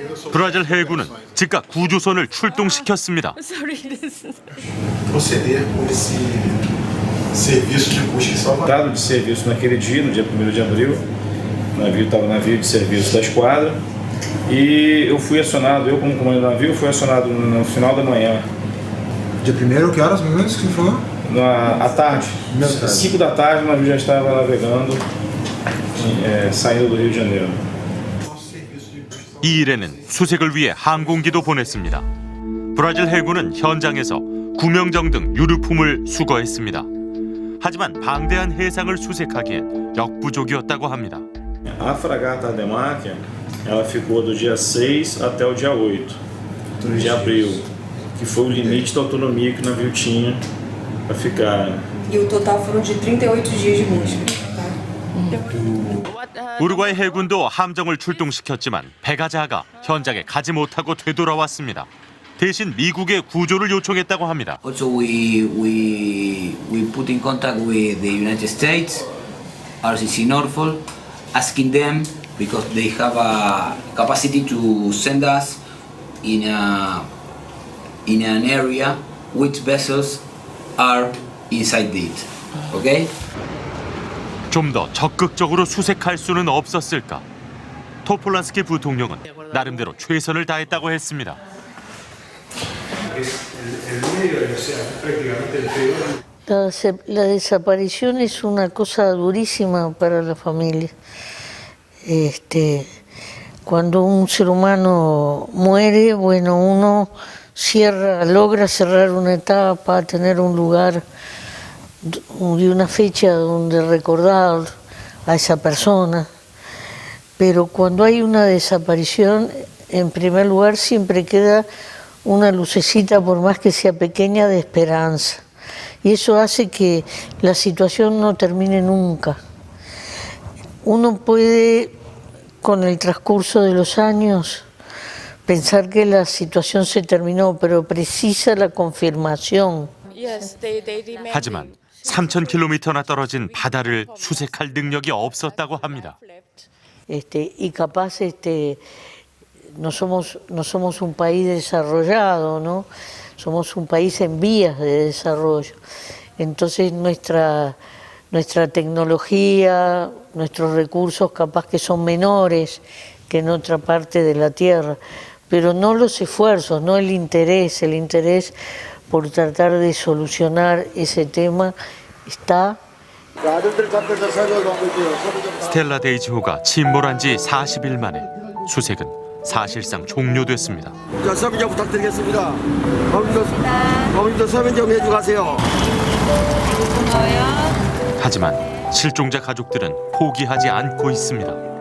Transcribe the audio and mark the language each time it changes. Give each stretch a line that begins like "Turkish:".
Korean: 브라질 해군은 즉각 구조선을 출동시켰습니다.
Portuguese: proceder com esse serviço de busca e salvamento. De serviço naquele dia, no dia 1º de abril, o navio estava navio de serviço da esquadra e eu fui acionado, eu como comandante do navio, fui acionado no final da manhã. Dia 1º, que horas mais ou menos que você falou? À tarde, 5 da tarde, o navio já estava navegando, saindo do Rio de Janeiro.
Korean: 이 일에는 수색을 위해 항공기도 보냈습니다. 브라질 해군은 현장에서 구명정 등 유류품을 수거했습니다. 하지만 방대한 해상을 수색하기엔 역부족이었다고 합니다.
Portuguese: A fragata Ademar, ela ficou do dia 6 até o dia 8 de abril, que foi o limite da autonomia que o navio tinha para ficar. E o total foram de 38 dias de busca.
Korean: 우루과이 해군도 함정을 출동시켰지만 배가 작아 현장에 가지 못하고 되돌아왔습니다. 대신 미국의 구조를 요청했다고 합니다.
English: Also we put in contact with the United States, RCC Norfolk, asking them because they have a capacity to send us in an area which vessels are inside it. Okay?
Korean: 좀 더 적극적으로 수색할 수는 없었을까? 토폴란스키 부통령은 나름대로 최선을 다했다고 했습니다.
Spanish: La desaparición es una cosa durísima para la familia. Cuando un ser humano muere, bueno, uno logra cerrar una etapa, tener un lugar de una fecha donde recordar a esa persona, pero cuando hay una desaparición, en primer lugar siempre queda una lucecita, por más que sea pequeña, de esperanza, y eso hace que la situación no termine nunca. Uno puede, con el transcurso de los años, pensar que la situación se terminó, pero precisa la confirmación.
Korean: 하지만 3,000km나 떨어진 바다를 수색할 능력이 없었다고 합니다.
Spanish: Y capaz no somos un país desarrollado, ¿no? Somos un país en vías de desarrollo. Entonces nuestra tecnología, nuestros recursos capaz que son menores que en otra parte de la Tierra, pero no los esfuerzos, no el interés por tratar de solucionar ese tema está.
Korean: 스텔라 데이지호가 침몰한 지 40일 만에 수색은 사실상 종료됐습니다. 자, 서명 좀 부탁드리겠습니다. 어머님도 서명 좀 해주가세요. 하지만 실종자 가족들은 포기하지 않고 있습니다.